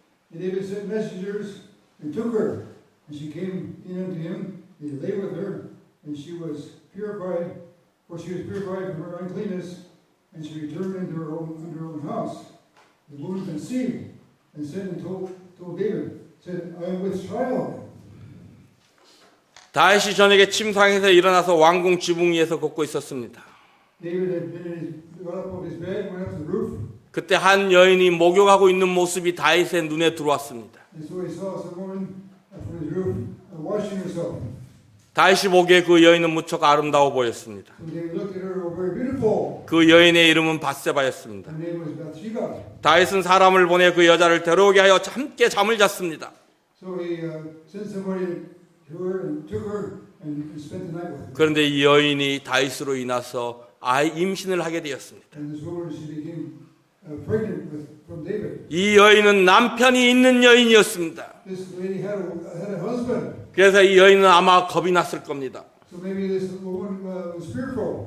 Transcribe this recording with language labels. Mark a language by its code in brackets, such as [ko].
[en] And David sent messengers and took her, and she came in unto him, and he lay with her, and she was purified, for she was purified from her uncleanness, and she returned into her own house. The woman conceived, and sent and told David, said, I am with child. [ko] 다윗이 저녁에 침상에서 일어나서 왕궁 지붕 위에서 걷고 있었습니다. [en] David had got up off his bed, went up to the roof, [ko] 그때 한 여인이 목욕하고 있는 모습이 다윗의 눈에 들어왔습니다. [en] and so he saw some woman from his roof washing herself. [ko] 다윗이 보기에 그 여인은 무척 아름다워 보였습니다. [en] So David looked at her, very beautiful. [ko] 그 여인의 이름은 바세바였습니다. [en] Her name was Bathsheba. [ko] 다윗은 사람을 보내 그 여자를 데려오게 하여 함께 잠을 잤습니다. [en] So he sent somebody to her and took her and spent the night with her. [ko] 그런데 이 여인이 다윗으로 인해서 임신을 하게 되었습니다. [en] And this woman, she became pregnant from David. [ko] 이 여인은 남편이 있는 여인이었습니다. [en] This lady had a husband. [ko] 그래서 이 여인은 아마 겁이 났을 겁니다. [en] So maybe this woman was fearful.